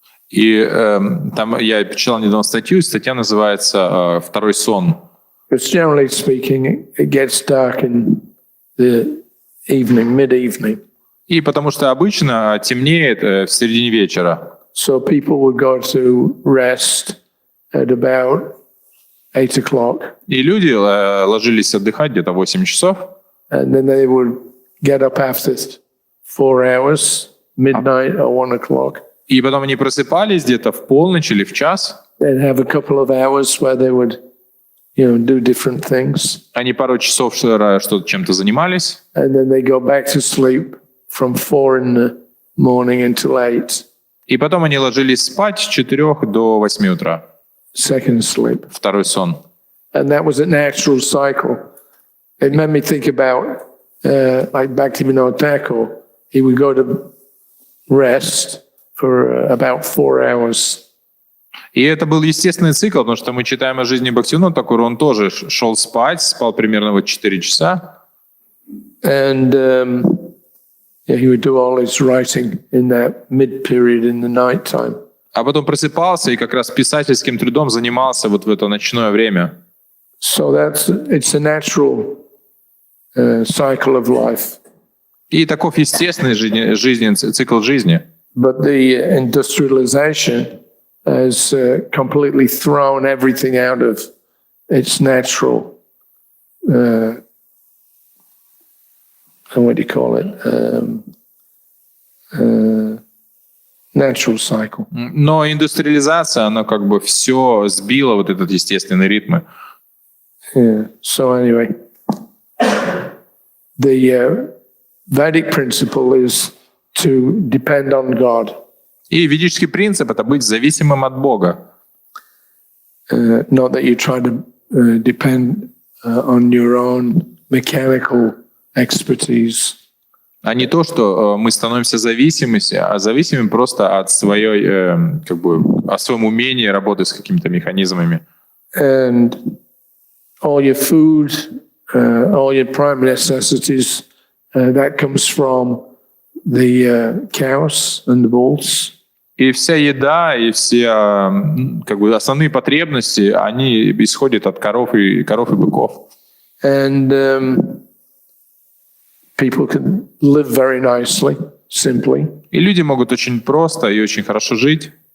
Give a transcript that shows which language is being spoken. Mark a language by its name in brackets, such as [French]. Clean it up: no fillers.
[Russian] И там я читал недавно статью, статья называется «Второй сон». [English] Because generally speaking, it gets dark in the evening, mid-evening. [Russian] И потому что обычно темнеет в середине вечера. [English] So people would go to rest at about 8 o'clock. [Russian] И люди ложились отдыхать где-то в 8 часов. [English] And then they would get up after 4 hours, midnight or 1 o'clock. [Russian] И потом они просыпались где-то в полночь или в час. [English] They'd have a couple of hours where they would, do different things. [Russian] Они пару часов что-то чем-то занимались. [English] And then they go back to sleep from 4 in the morning until 8. [Russian] И потом они ложились спать с 4 до 8 утра. [English] Second sleep. [Russian] Второй сон. [English] And that was a natural cycle. It made me think about, like Bhaktivinoda Thakur, he would go to rest for about 4 hours. [Russian] И это был естественный цикл, потому что мы читаем о жизни Бхактивинода Тхакура, он тоже шел спать, спал примерно 4 часа. [English] And he would do all his writing in that mid-period in the night time. [Russian] А потом просыпался и как раз писательским трудом занимался вот в это ночное время. [English] So it's a natural cycle of life. [Russian] И таков естественный цикл жизни. [English] But the industrialization has completely thrown everything out of its natural, what do you call it? Natural cycle. [Russian] Но индустриализация, она как бы все сбила, вот этот естественный ритм. [English] Yeah. So anyway, the Vedic principle is to depend on God. [Russian] И ведический принцип — это быть зависимым от Бога. [English] Not that you try to depend on your own mechanical expertise. [Russian] А не то, что мы становимся зависимыми, а зависимы просто от своей, от своем умении работать с какими-то механизмами. [English] And all your food, all your prime necessities, that comes from the cows and the bulls. [Russian] И вся еда, и все основные потребности, они исходят от коров и быков. [English] And people can live very nicely, simply. [Russian] И люди могут очень просто и очень хорошо жить.